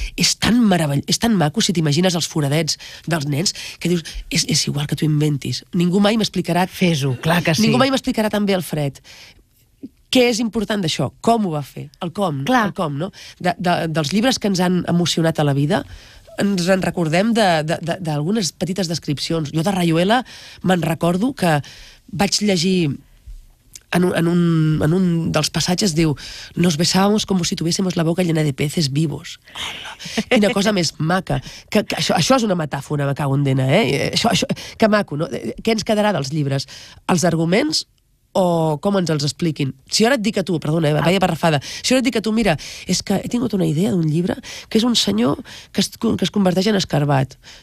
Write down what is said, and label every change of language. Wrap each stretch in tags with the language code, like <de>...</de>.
<ca>És tan meravellós, és tan maco si t'imagines els foradets dels nens, que dius, és igual que tu inventis. Ningú mai m'explicarà... Fes-ho, clar que sí. Ningú mai m'explicarà tan bé el fred. Què és important d'això? Com ho va fer? El com, no? Dels llibres que ens han emocionat a la vida, ens en recordem d'algunes petites descripcions. Jo de Rayuela me'n recordo que vaig llegir en un dels passatges, diu,</ca> <es>nos besábamos como si tuviésemos la boca llena de peces vivos.</es> <ca>Hola, quina cosa més maca. Això és una metàfora, me cago en dena, que maco, no? Què ens quedarà dels llibres? Els arguments o com ens els expliquin? Si ara et dic a tu, perdona,</ca> <es>vaya parrafada,</es> <ca>si ara et dic a tu, mira, és que he tingut una idea d'un llibre que és un senyor que es converteix en escarbat.</ca>